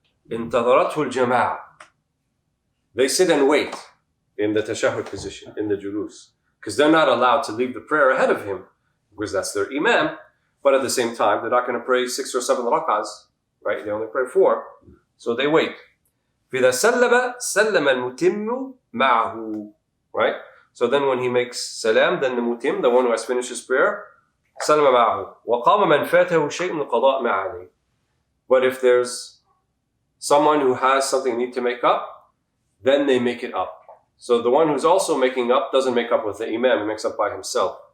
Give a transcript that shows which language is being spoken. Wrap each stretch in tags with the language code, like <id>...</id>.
<ar>انتظرته الجماعة.</ar> <en>They sit and wait in the tashahhud position, in the julus. Because they're not allowed to leave the prayer ahead of him, because that's their imam. But at the same time, they're not going to pray 6 or 7 rak'ahs, right? They only pray 4. So they wait.</en> <ar>فإذا سلم المتم معه, right?</ar> <en>So then when he makes salam, then the mutim, the one who has finished his prayer,</en> <ar>سلم معه وقام من فاته شيء من القضاء ما عليه.</ar> <en>But if there's someone who has something they need to make up, then they make it up. So the one who's also making up doesn't make up with the imam, he makes up by himself.</en>